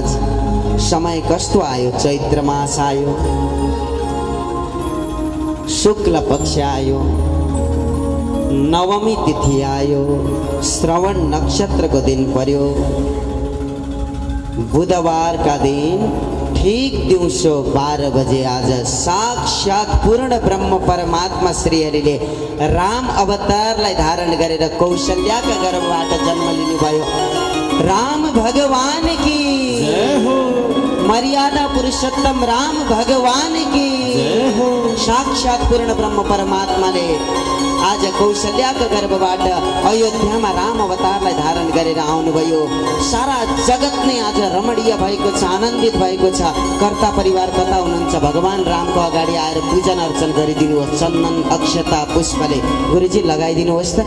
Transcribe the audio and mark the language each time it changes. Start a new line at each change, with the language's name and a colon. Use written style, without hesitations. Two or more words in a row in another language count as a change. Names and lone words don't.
Nepali: समय कस्तो आयो, चैत्र मास आयो, शुक्ल पक्ष आयो, नवमी तिथि आयो, श्रवण नक्षत्रको दिन पर्यो, बुधबार का दिन ठीक दिउँसो 12 बजे आज साक्षात पूर्ण ब्रह्म परमात्मा श्रीहरिले राम अवतारलाई धारण गरेर कौशल्याका गर्भबाट जन्म लिनुभयो। राम भगवान की जय हो, मर्यादा पुरुषोत्तम राम भगवान की जय हो। साक्षात पूर्ण ब्रह्म परमात्माले आज कौशल्याका गर्भबाट अयोध्यामा राम अवतारलाई धारण गरेर आउनुभयो। सारा जगत नै आज रमणीय भएको छ, आनन्दित भएको छ। कर्ता परिवार कता हुनुहुन्छ, भगवान रामको अगाडि आएर पूजन अर्चन गरिदिनुहोस्। चन्दन अक्षता पुष्पले गुरुजी लगाइदिनुहोस् त।